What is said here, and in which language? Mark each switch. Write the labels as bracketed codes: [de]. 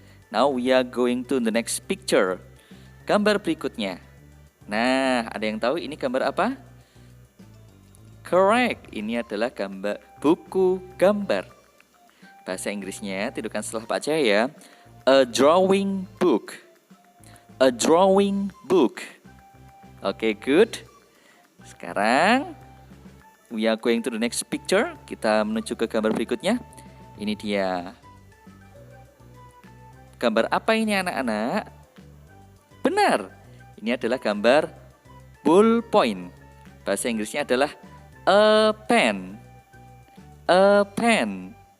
[en] Now we are going to the next picture. [id] Gambar berikutnya. Nah, ada yang tahu ini gambar apa? Correct, ini adalah gambar buku gambar. Bahasa Inggrisnya, tidukan setelah Pak Cahyo ya. [en] A drawing book. A drawing book. Oke, good. [id] Sekarang, [en] we are going to the next picture. [id] Kita menuju ke gambar berikutnya. Ini dia. Gambar apa ini anak-anak? Benar, ini adalah gambar ballpoint. Bahasa Inggrisnya adalah a pen. A pen.